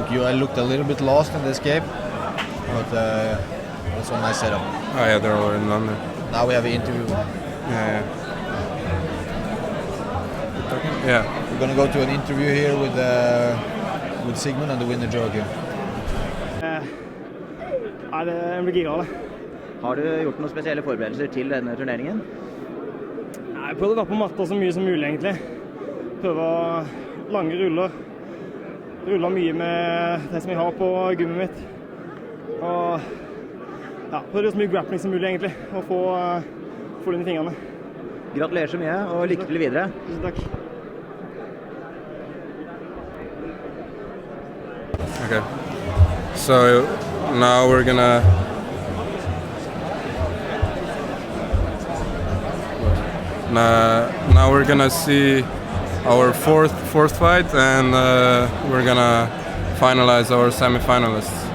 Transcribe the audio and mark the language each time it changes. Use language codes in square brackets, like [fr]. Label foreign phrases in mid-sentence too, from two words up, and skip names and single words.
[en] I looked a little bit lost in the escape, but also a nice setup. Oh yeah, they're all in London. Now we have an interview. Yeah. Yeah. We're gonna go to an interview here with Sigmund and the winner Joachim. [no] Jeg blir gira av det. Har du gjort noen spesielle forberedelser til denne turneringen? Jeg prøvde å være på matta så mye som mulig, egentlig. Prøve lange ruller. Ruller mye med det som jeg har på gummiet mitt. Og ja, prøvde så mye grappling som mulig, egentlig. Og få det inn i fingrene. Gratulerer så mye, og lykke til videre. Tusen takk. [en] Okay. So now we're gonna see our fourth fight, and we're gonna finalize our semi-finalists.